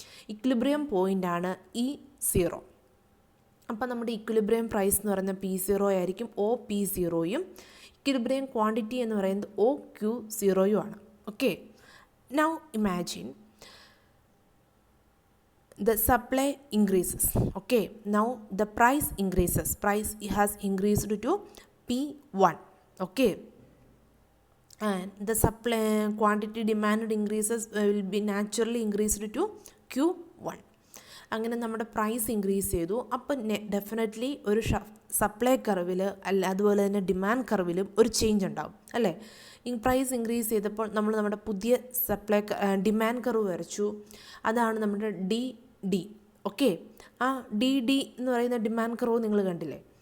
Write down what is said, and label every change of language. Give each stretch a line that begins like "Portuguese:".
Malayalam: Equilibrium പോയിൻ്റാണ് E0. അപ്പം നമ്മുടെ ഇക്വിലിബ്രിയം പ്രൈസ് എന്ന് പറയുന്നത് P0 ആയിരിക്കും, OP0യും ഇക്വിലിബ്രിയം ക്വാണ്ടിറ്റി എന്ന് പറയുന്നത് OQ0യും ആണ്.
English: Okay, now imagine the supply increases. Okay, now the price increases. Price has increased to P1. Okay, and the supply quantity demanded increases will be naturally increased to Q1.
Malayalam: അങ്ങനെ നമ്മുടെ price increase ചെയ്തു. അപ്പം definitely ഒരു supply കർവിൽ അല്ല അതുപോലെ തന്നെ demand കർവിലും ഒരു ചേഞ്ച് ഉണ്ടാവും അല്ലേ. ഈ പ്രൈസ് ഇൻക്രീസ് ചെയ്തപ്പോൾ നമ്മൾ നമ്മുടെ പുതിയ ഡിമാൻഡ് കർവ് വരച്ചു. അതാണ് നമ്മുടെ DD. ഓക്കെ, ആ DD എന്ന് പറയുന്ന ഡിമാൻഡ് കർവ് നിങ്ങൾ കണ്ടില്ലേ.